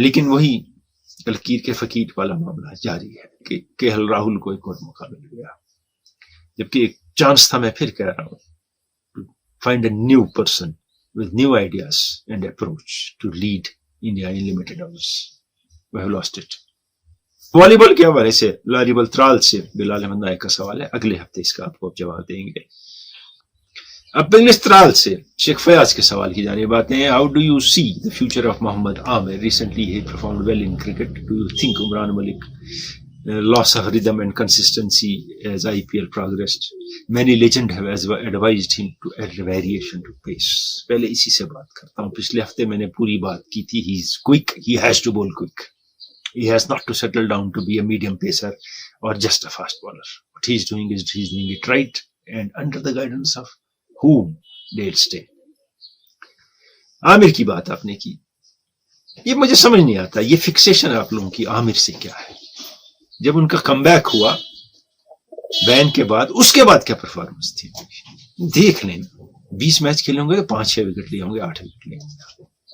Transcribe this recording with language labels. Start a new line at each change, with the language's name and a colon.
Hindi: लेकिन वही लकीर के फकीर वाला मामला जारी है कि KL राहुल को एक और मौका मिल गया, जबकि एक चांस था, मैं फिर कह रहा हूं,
English: To find a new person with new ideas and approach to lead India in limited overs. We have lost it.
Hindi: Volleyball के हवाले से लारी बल्त्राल से बिलाल अहमद नायक का सवाल है, अगले हफ्ते इसका आपको जवाब देंगे. अब बिंगलिश त्राल से शेख फयाज के सवाल की जानिब आते हैं.
English: How do you see the future of Mohammad Amir? Recently ही performed well in cricket.
Hindi: Do you think
English: Umran Malik loss of rhythm and consistency as IPL progressed? Many legends have advised him to add variation to pace.
Hindi: पहले इसी से बात करता हूँ. पिछले हफ्ते मैंने पूरी बात की थी.
English: He is quick. He has to bowl quick. He has not to settle down to be a medium pacer or just a fast bowler. What he is doing it right and under the guidance of whom they'll stay.
Hindi: Aamir की बात आपने की, ये मुझे समझ नहीं आता. ये फिक्सेशन आप लोगों की आमिर से क्या है? जब उनका कमबैक हुआ बैन के बाद, उसके बाद क्या परफॉर्मेंस थी देख लेना. 20 मैच खेले होंगे तो 5-6 विकेट लिए होंगे, 8 विकेट लिए होंगे.